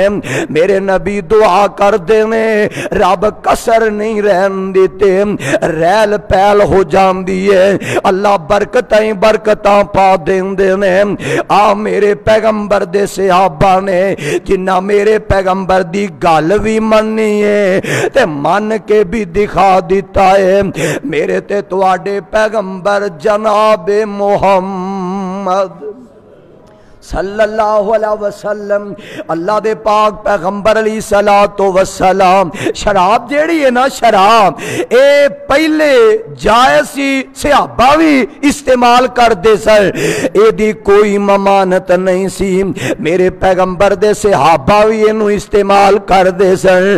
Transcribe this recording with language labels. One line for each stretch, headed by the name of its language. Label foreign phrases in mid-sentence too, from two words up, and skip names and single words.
Punjabi: میرے نبی دعا کردے نے رب کسر نہیں رہن دیتے، ریل پیل ہو جاندی ہے، اللہ برکتاں ہی برکتاں پا دیندے نے. آ میرے پیغمبر دے صحابہ نے جنہاں میرے پیغمبر دی گل بھی منی ہے تے من کے بھی دکھا دتا ہے. میرے تے تہاڈے پیغمبر جنابے محمد
Arabic: صلى الله عليه وسلم
Punjabi: اللہ دے پاک پیغمبر
Arabic: عليه الصلاة والسلام,
Punjabi: ، شراب جیہڑی ہے نا، شراب اے پہلے جائز سی، صحابہ بھی استعمال کرتے سر، ایدی کوئی ممانعت نہیں سی. میرے پیغمبر دے صحابہ بھی اینوں استعمال کرتے سر.